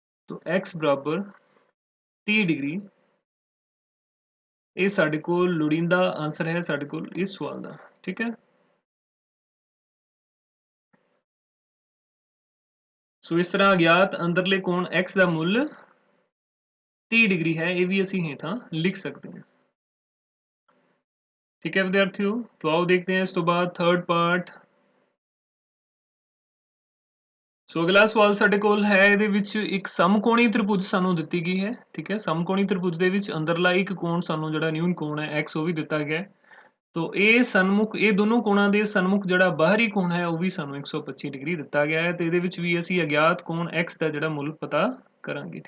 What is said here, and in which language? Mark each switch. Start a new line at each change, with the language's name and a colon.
Punjabi: तो x ਬਰਾਬਰ 30 degree ਇਹ ਸਾਡੇ ਕੋਲ ਲੋੜੀਂਦਾ ਆਨਸਰ ਹੈ ਸਾਡੇ ਕੋਲ ਇਸ ਸਵਾਲ ਦਾ। ਠੀਕ ਹੈ, ਸੋ ਇਸ ਤਰ੍ਹਾਂ ਅਗਿਆਤ ਅੰਦਰਲੇ ਕੋਣ x ਦਾ ਮੁੱਲ 30 ਡਿਗਰੀ ਹੈ, ਇਹ ਵੀ ਅਸੀਂ ਹੇਠਾਂ ਲਿਖ ਸਕਦੇ ਹਾਂ।
Hindi: ठीक है विद्यार्थियों, तो आओ देखते हैं इस तो बाद थर्ड पार्ट। सो अगला सवाल
Punjabi: ਸਾਡੇ ਕੋਲ ਹੈ ਇਹਦੇ ਵਿੱਚ ਇੱਕ ਸਮਕੋਣੀ ਤ੍ਰਿਭੁਜ ਸਾਨੂੰ ਦਿੱਤੀ ਗਈ ਹੈ। ਠੀਕ ਹੈ, ਸਮਕੋਣੀ ਤ੍ਰਿਭੁਜ ਦੇ ਵਿੱਚ ਅੰਦਰਲਾ ਇੱਕ ਕੋਣ ਸਾਨੂੰ ਜਿਹੜਾ ਨਿਊਨ ਕੋਣ ਹੈ x ਉਹ ਵੀ ਦਿੱਤਾ ਗਿਆ ਹੈ। तो ਇਹ ਸਨਮੁਖ ਇਹ ਦੋਨੋਂ ਕੋਣਾਂ ਦੇ ਸਨਮੁਖ ਜਿਹੜਾ ਬਾਹਰੀ ਕੋਣ ਹੈ ਉਹ ਵੀ ਸਾਨੂੰ 125 ਡਿਗਰੀ ਦਿੱਤਾ ਗਿਆ ਹੈ ਤੇ ਇਹਦੇ ਵਿੱਚ ਵੀ ਅਸੀਂ ਅਗਿਆਤ ਕੋਣ x ਦਾ ਜਿਹੜਾ ਮੁੱਲ ਪਤਾ ਕਰਾਂਗੇ।